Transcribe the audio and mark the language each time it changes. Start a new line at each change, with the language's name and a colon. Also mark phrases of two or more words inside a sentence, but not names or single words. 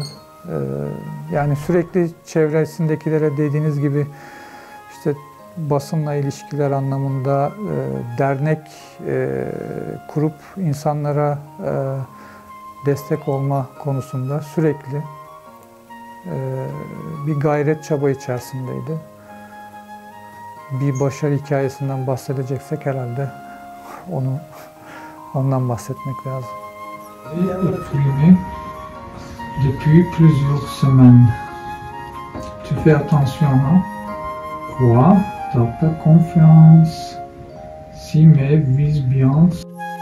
Turkish: Yani sürekli çevresindekilere dediğiniz gibi işte basınla ilişkiler anlamında dernek kurup insanlara destek olma konusunda sürekli bir gayret çaba içerisindeydi. Bir başarı hikayesinden bahsedeceksek herhalde ondan bahsetmek lazım.
French: Depuis plusieurs semaines. Tu fais attention, hein? Quoi? T'as pas confiance? Si, mais vise bien.